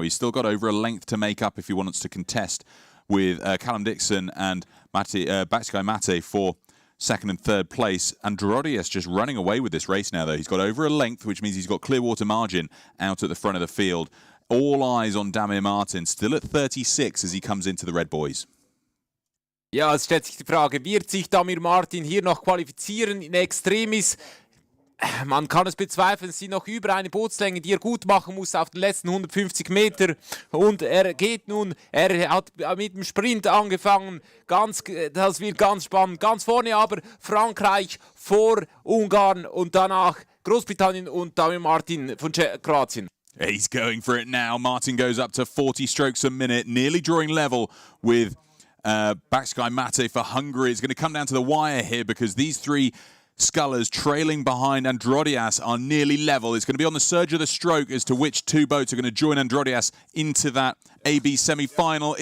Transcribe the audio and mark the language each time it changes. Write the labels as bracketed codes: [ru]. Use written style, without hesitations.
[en] He's still got over a length to make up if he wants to contest with Callum Dixon and Baksky Mate for second and third place. Androdias just running away with this race now, though. He's got over a length, which means he's got clear water margin out at the front of the field. All eyes on Damir Martin, still at 36 as he comes into the Red Boys. [de] Ja, es stellt sich die Frage, wird sich Damir Martin hier noch qualifizieren in Extremis? Man kann es bezweifeln, es sind noch über eine Bootslänge, die er gut machen muss auf den letzten 150 Meter. Und er geht nun, er hat mit dem Sprint angefangen. Das wird ganz spannend. Ganz vorne aber Frankreich vor Ungarn und danach Großbritannien und Dami Martin von Kroatien. [en] He's going for it now. Martin goes up to 40 strokes a minute, nearly drawing level with Baksky Mate for Hungary. It's going to come down to the wire here because these three scullers trailing behind Androdias are nearly level. It's going to be on the surge of the stroke as to which two boats are going to join Androdias into that AB semi-final.